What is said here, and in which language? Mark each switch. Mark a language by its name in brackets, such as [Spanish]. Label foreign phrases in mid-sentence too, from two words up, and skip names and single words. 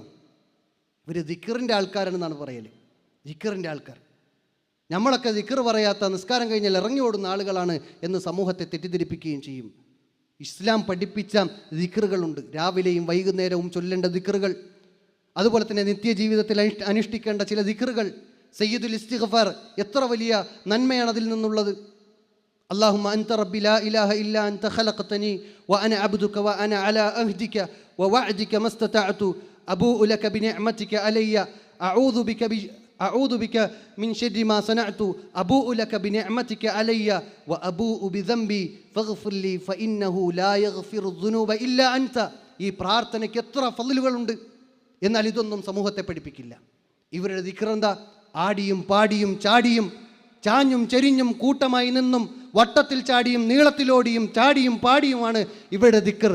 [Malayalam] ഇവർ ദിക്റിൻ്റെ ആൾക്കാരാണെന്നാണ് പറയൽ. ദിക്റിൻ്റെ ആൾക്കാർ, നമ്മളൊക്കെ ദിക്ർ പറയാത്ത, നിസ്കാരം കഴിഞ്ഞാൽ ഇറങ്ങി ഓടുന്ന ആളുകളാണ് എന്ന് സമൂഹത്തെ തെറ്റിദ്ധരിപ്പിക്കുകയും ചെയ്യും. ഇസ്ലാം പഠിപ്പിച്ച ദിക്റുകളുണ്ട്, രാവിലെയും വൈകുന്നേരവും ചൊല്ലേണ്ട ദിക്റുകൾ. അതുപോലെ തന്നെ നിത്യജീവിതത്തിൽ അനുഷ്ഠിക്കേണ്ട ചില ദിക്റുകൾ. [Arabic] سيد الاستغفار, [Malayalam] എത്ര വലിയ നന്മയാണ് അതിൽ നിന്നുള്ളത്. [Arabic] اللهم أنت ربي لا إله إلا أنت خلقتني وأنا عبدك وأنا على عهدك ووعدك ما استطعت أبوء لك بنعمتك علي أعوذ بك من شر ما صنعت أبوء لك بنعمتك علي وأبوء بذنبي فاغفر لي فإنه لا يغفر الذنوب إلا أنت. [Malayalam] ഈ പ്രാർത്ഥനയ്ക്ക് എത്ര ഫളിലുകളുണ്ട്. എന്നാൽ ഇതൊന്നും സമൂഹത്തെ പഠിപ്പിക്കില്ല. ഇവരുടെ ദിക്ർ എന്താ? ആടിയും പാടിയും ചാടിയും ചാഞ്ഞും ചെരിഞ്ഞും കൂട്ടമായി നിന്നും വട്ടത്തിൽ ചാടിയും നീളത്തിലോടിയും ചാടിയും പാടിയുമാണ് ഇവരുടെ ദിക്ർ.